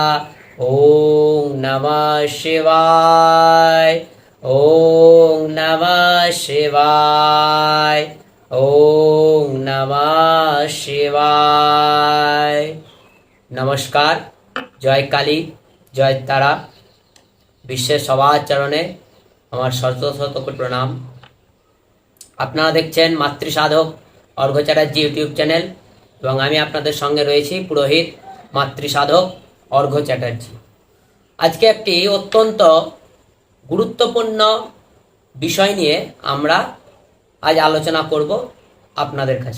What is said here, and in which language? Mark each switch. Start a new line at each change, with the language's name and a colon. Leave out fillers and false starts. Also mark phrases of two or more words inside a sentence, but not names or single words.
Sanskrit: ॐ नमः शिवाय। ॐ नमः शिवाय। ॐ नमः शिवाय।
Hindi: नमस्कार। जय काली जय तारा।
Bangla: বিশ্বের সবার চরণে আমার শত শত কোটি প্রণাম। আপনারা দেখছেন মাতৃ সাধক অর্ঘ্য চ্যাটার্জি ইউটিউব চ্যানেল এবং আমি আপনাদের সঙ্গে রয়েছি পুরোহিত মাতৃ সাধক অর্ঘ্য চ্যাটার্জি। আজকে একটি অত্যন্ত গুরুত্বপূর্ণ বিষয় নিয়ে আমরা আজ আলোচনা করব আপনাদের কাছে।